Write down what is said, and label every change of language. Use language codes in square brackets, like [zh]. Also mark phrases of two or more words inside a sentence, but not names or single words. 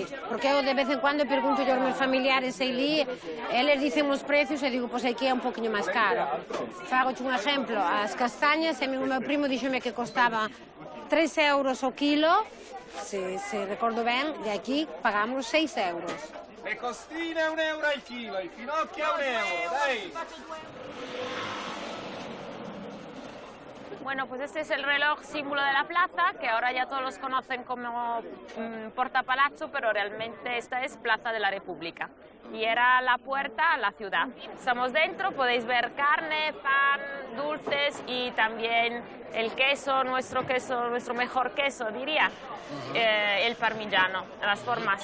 [gl] Porque eu [es] de vez en cuando [gl] pergunto aos meus familiares aí, eles dicen os precios e digo, pois aquí é un poquinho máis caro. Fagoche un exemplo, as castañas, o meu primo díxome que costaba 3 euros o kilo, se recordo ben, e aquí pagamos 6 euros. [it] Le costine a €1 al chilo, i finocchi a €1, dai! [es] Bueno, pues este es el reloj símbolo de la plaza, que ahora ya todos los conocen como Porta Palazzo, pero realmente esta es Plaza de la República. Y era la puerta a la ciudad. Estamos dentro, podéis ver carne, pan, dulces y también el queso, nuestro mejor queso, diría, el parmigiano, las formas.